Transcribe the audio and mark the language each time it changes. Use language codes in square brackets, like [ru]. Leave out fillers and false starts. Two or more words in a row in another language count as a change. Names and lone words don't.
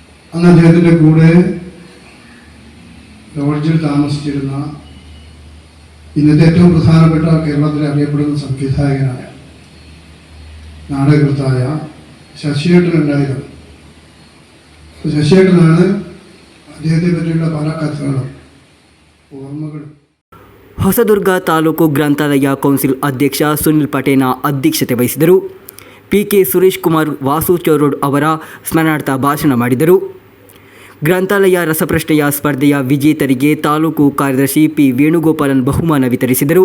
[ml] അന്ന് അദ്ദേഹത്തിൻ്റെ കൂടെ ലോഡ്ജിൽ താമസിച്ചിരുന്ന ഇന്നത്തെ ഏറ്റവും പ്രധാനപ്പെട്ട കേരളത്തിൽ അറിയപ്പെടുന്ന സംവിധായകനായ നാടകകൃത്തായ ശശിയേട്ടൻ ഉണ്ടായിരുന്നു. ശശിയേട്ടനാണ് അദ്ദേഹത്തെ പറ്റിയുള്ള പല കഥകളും ഓർമ്മകളും. [kn] ಹೊಸದುರ್ಗ ತಾಲೂಕು ಗ್ರಂಥಾಲಯ ಕೌನ್ಸಿಲ್ ಅಧ್ಯಕ್ಷ ಸುನಿಲ್ ಪಟೇನ ಅಧ್ಯಕ್ಷತೆ ವಹಿಸಿದರು. ಪಿಕೆ ಸುರೇಶ್ ಕುಮಾರ್ ವಾಸು ಚೌರೋಡ್ ಅವರ ಸ್ಮರಣಾರ್ಥ ಭಾಷಣ ಮಾಡಿದರು. ಗ್ರಂಥಾಲಯ ರಸಪ್ರಶ್ನೆಯ ಸ್ಪರ್ಧೆಯ ವಿಜೇತರಿಗೆ ತಾಲೂಕು ಕಾರ್ಯದರ್ಶಿ ಪಿ ವೇಣುಗೋಪಾಲನ್ ಬಹುಮಾನ ವಿತರಿಸಿದರು.